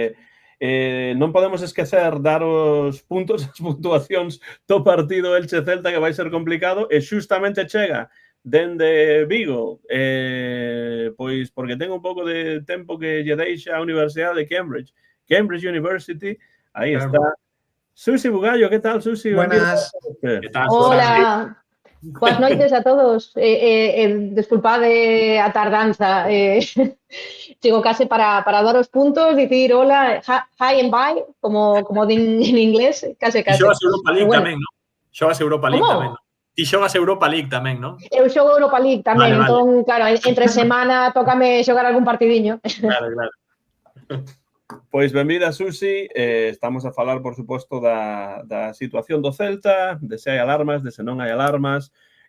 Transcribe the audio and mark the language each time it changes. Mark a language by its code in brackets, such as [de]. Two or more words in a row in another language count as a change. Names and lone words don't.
[gl] Non podemos esquecer dar os puntos, as puntuacións do partido Elche-Celta, que vai ser complicado, e xustamente chega dende Vigo, pois porque ten un pouco de tempo que lle deixa a Universidade de Cambridge University. Aí está Susi Bugallo. Que tal, Susi? Buenas. Hola. Buenas noites a todos. Desculpade a tardanza. Chego case para dar os puntos, dicir hola, [en] hi and bye, [gl] como din en inglés, case. Xogas Europa League tamén, non? Xogas Europa League tamén, non? Ti xogas Europa League tamén, non? Eu xogo Europa League tamén, entón, claro, entre semana tócame xogar algún partidiño. Claro. Pois benvida, Susi. Estamos a falar, por suposto, da situación do Celta, de se hai alarmas, de se non hai alarmas.